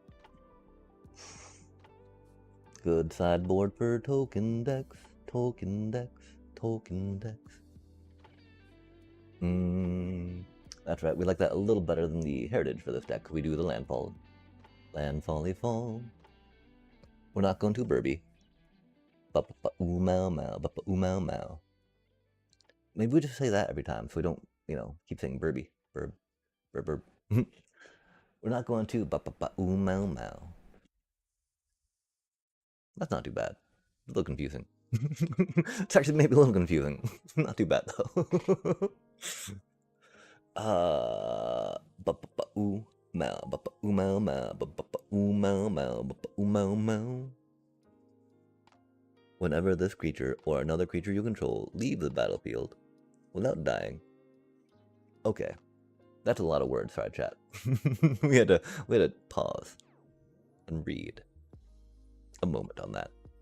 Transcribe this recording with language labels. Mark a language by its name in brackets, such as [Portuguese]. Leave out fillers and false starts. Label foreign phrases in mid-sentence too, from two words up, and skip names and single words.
[English] Good sideboard for token decks, token decks, token decks. That's right, we like that a little better than the heritage for this deck. We do the landfall. Landfally fall. We're not going too burby. Ba-ba-ba-oo mow mow, ba-ba-oo mow mow. Maybe we just say that every time so we don't, keep saying burby. Burb. Burb, burb. We're not going to ba-ba-ba-oo mow mow. That's not too bad. A little confusing. It's actually maybe a little confusing. Not too bad though. Ba-ba-ba-oo mow, ba-ba-oo mow mow, ba-ba-ba-oo mow mow, ba-ba-oo mow mow. Whenever this creature or another creature you control leave the battlefield without dying. Okay, that's a lot of words. Sorry, chat. we had to pause and read a moment on that.